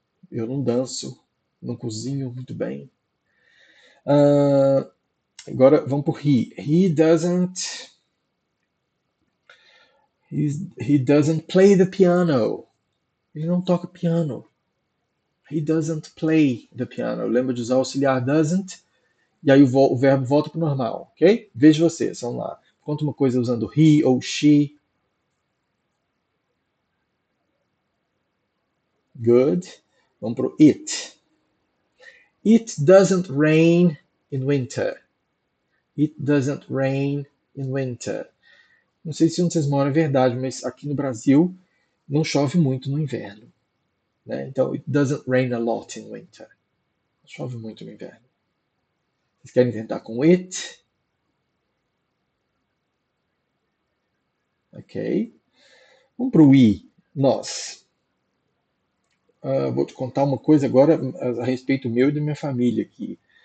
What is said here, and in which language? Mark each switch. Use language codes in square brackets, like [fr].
[pt] Eu não danço, não cozinho muito bem. Agora vamos por he. [en] He doesn't play the piano. [pt] Ele não toca piano. [en] He doesn't play the piano. [pt] Lembra de usar o auxiliar doesn't, e aí o verbo volta para o normal, ok? Veja vocês, vamos lá. Conta uma coisa usando he ou she. [en] Good. [pt] Vamos para o it. [en] It doesn't rain in winter. It doesn't rain in winter. [pt] Não sei se onde vocês moram é verdade, mas aqui no Brasil não chove muito no inverno. Né? Então, [en] it doesn't rain a lot in winter. [pt] Não chove muito no inverno. Vocês querem tentar com it? Ok. Vamos para o we, nós. Vou te contar uma coisa agora a respeito meu e da minha família aqui.